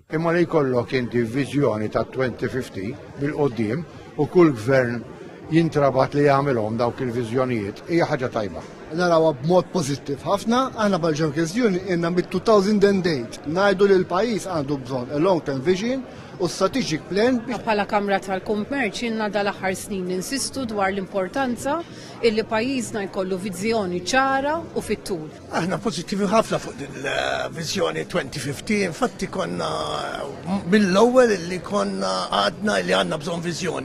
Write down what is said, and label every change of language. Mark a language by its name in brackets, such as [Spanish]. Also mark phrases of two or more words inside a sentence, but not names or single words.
[Maltese] Imma li jkollok inti viżjoni ta' 2050 bil-qoddim u kull gvern jintrabat li jagħmelhom dawk il-viżjonijiet hija ħaġa tajba. Narawha b'mod pożittiv ħafna, aħna bħal kwestjoni inna mid-2008 ngħidu li l-pajjiż għandu bżonn [English] a long-term vision [Maltese] u [English] strategic plan. [Maltese] Bħala Kamra tal-Kummerċ inna dal-aħħar snin insistu dwar l-importanza illi pajjiżna jkollu viżjoni ċara u fit-tul. Aħna pożittivi ħafna fuq il-viżjoni 2050, infatti konna mill-ewwel illi konna għadna li għandna bżonn viżjoni.